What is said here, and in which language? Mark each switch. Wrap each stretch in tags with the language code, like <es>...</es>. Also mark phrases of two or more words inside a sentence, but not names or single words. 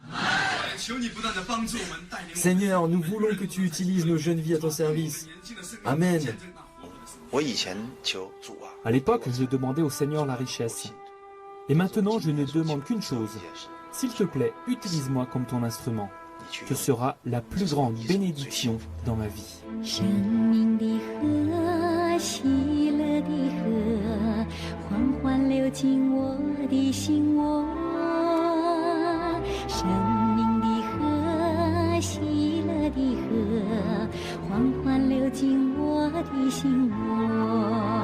<fr>Seigneur, nous voulons que tu utilises nos jeunes vies à ton service. Amen. À l'époque, je demandais au Seigneur la richesse. Et maintenant, je ne demande qu'une chose. S'il te plaît, utilise-moi comme ton instrument. Ce sera la plus grande bénédiction dans ma vie.</fr> <zh>生命的河，喜乐的河，缓缓流进我的心窝。生命的河，喜乐的河，缓缓流进我的心窝。</zh>